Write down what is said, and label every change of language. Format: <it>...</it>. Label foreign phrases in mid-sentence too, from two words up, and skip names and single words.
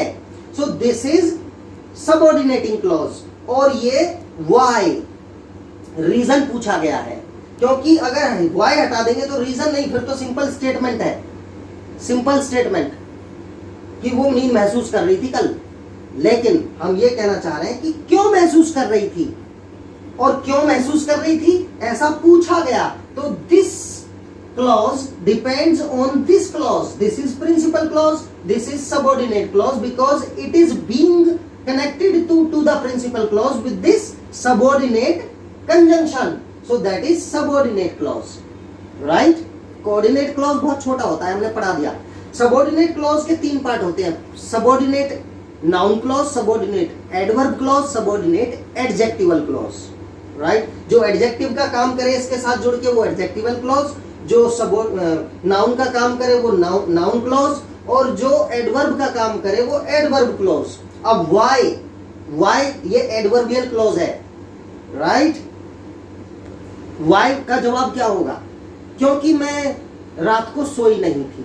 <en>So this is subordinating clause,</en> <hi>और ये व्हाई, रीजन पूछा गया है, क्योंकि अगर वाई हटा देंगे तो रीजन नहीं, फिर तो</hi> <en>simple statement</en> <hi>है,</hi> <en>simple statement</en> <hi>कि वो नींद महसूस कर रही थी कल। लेकिन हम ये कहना चाह रहे हैं कि क्यों महसूस कर रही थी, और क्यों महसूस कर रही थी ऐसा पूछा गया।</hi> <en>तो दिस clause depends on this clause. This is principal clause, this is subordinate clause, because it is being connected to the principal clause with this subordinate conjunction. So that is subordinate clause, right? Coordinate clause</en> <hi>बहुत छोटा होता है, हमने पढ़ा दिया।</hi> <en>Subordinate clause</en> <hi>के 3 पार्ट होते हैं,</hi> <en>subordinate noun clause, subordinate adverb clause, subordinate adjectival clause, right?</en> <hi>जो adjective का काम करे इसके साथ जुड़ के वो</hi> <en>adjectival clause,</en> <hi>जो नाउन का काम करे वो</hi> <en>noun clause,</en> <hi>और जो एडवर्ब का काम करे वो</hi> <en>adverb clause.</en> <hi>अब वाई ये</hi> <en>adverbial clause</en> <hi>है, राइट? वाई का जवाब क्या होगा? क्योंकि मैं रात को सोई नहीं थी।</hi>